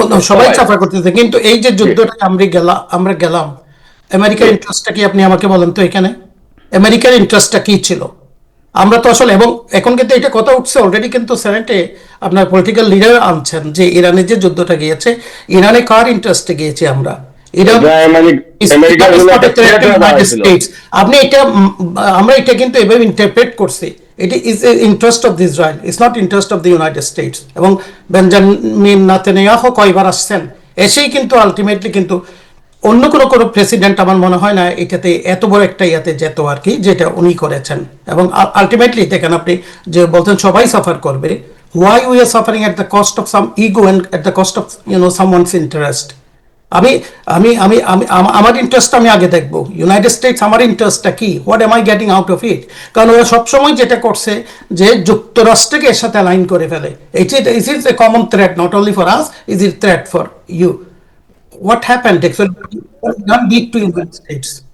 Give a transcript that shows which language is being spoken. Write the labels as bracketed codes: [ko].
[bn] সবাই সাফার করতেছে, কিন্তু এই যে যুদ্ধটা আমরা গেলাম, আমেরিকার ইন্টারেস্টটা কি আপনি আমাকে বলেন তো এখানে? আমেরিকার ইন্টারেস্টটা কি ছিল? আমরা তো আসলে, এবং এখন কিন্তু এটা কথা উঠছে অলরেডি, কিন্তু সেনেটে আপনার পলিটিক্যাল লিডার আনছেন যে ইরানে যে যুদ্ধটা গিয়েছে, ইরানে কার ইন্টারেস্টে গিয়েছি আমরা? ইরান আমেরিকার জন্য একটা threat হয়ে দাঁড়াইছিল। আপনি এটা আমরা এটা কিন্তু এভাবে ইন্টারপ্রেট করছি, [en] it is interest of the Israel, it's not interest of the United States। [bn] এবং বেঞ্জামিন নেতানিয়াহু কয়বার আসছেন, এসেই কিন্তু আলটিমেটলি কিন্তু অন্য কোনো প্রেসিডেন্ট আমার মনে হয় না এটাতে এত বড় একটা ইয়াতে যেত আর কি, যেটা উনি করেছেন। এবং আলটিমেটলি দেখেন আপনি যে বলতেন সবাই সাফার করবে, [en] why we are suffering at the cost of some ego and at the cost of someone's interest? [bn] আমি আমি আমি আমি আমার ইন্টারেস্ট আমি আগে দেখবো, ইউনাইটেড স্টেটস আমার ইন্টারেস্টটা কি, [en] What am I getting out of it? [bn] কারণ ওরা সবসময় যেটা করছে যে যুক্তরাষ্ট্রকে এর সাথে অ্যালাইন করে ফেলে। [en] It is a common threat, not only for us, is it threat for you? What happened actually not big to United States.